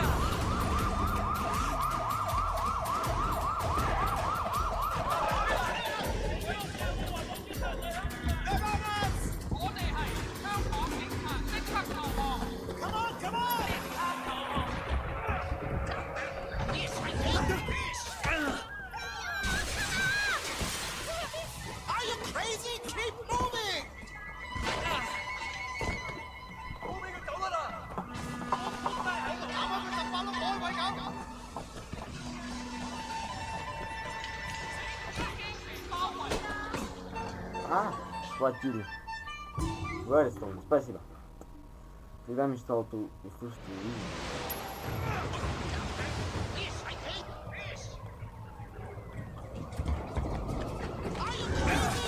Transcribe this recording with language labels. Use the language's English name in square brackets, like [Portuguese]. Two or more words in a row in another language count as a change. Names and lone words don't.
[English] Come on, come on! Are you crazy? Keep moving! Moving it down 啦！ [Cantonese] 啱啱佢就發到海位咁。 [Russian] Схватили. Вы арестованы. Спасибо. Всегда мечтал это услышать и увидеть. [English] Are you crazy?